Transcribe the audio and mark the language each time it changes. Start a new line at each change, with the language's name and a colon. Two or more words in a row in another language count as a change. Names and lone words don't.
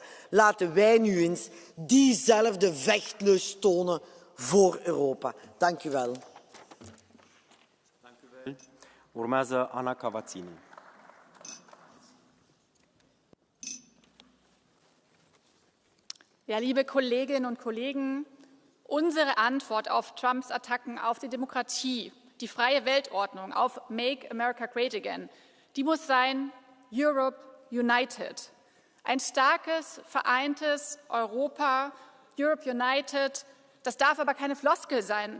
Dutch: Laten wij nu eens diezelfde vechtlust tonen voor Europa. Dank u wel.
Romanian: Urmează Ana Cavazzini.
German: Ja, liebe Kolleginnen und Kollegen, unsere Antwort auf Trumps Attacken auf die Demokratie, die freie Weltordnung, auf
English: Make America Great Again,
German: die muss sein
English: Europe United.
German: Ein starkes, vereintes Europa,
English: Europe United,
German: das darf aber keine Floskel sein.